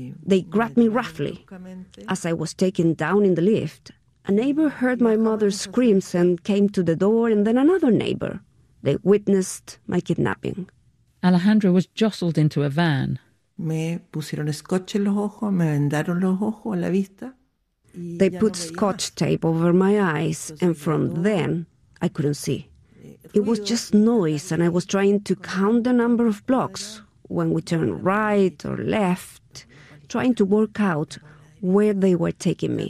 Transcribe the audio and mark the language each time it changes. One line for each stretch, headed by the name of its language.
English: They grabbed me roughly. As I was taken down in the lift, a neighbor heard my mother's screams and came to the door, and then another neighbor. They witnessed my kidnapping. Alejandra was jostled into a van.
Spanish: Me pusieron scotch en los ojos, me vendaron los ojos, la vista.
English: They put scotch tape over my eyes, and from then, I couldn't see. It was just noise, and I was trying to count the number of blocks when we turned right or left, trying to work out where they were taking me.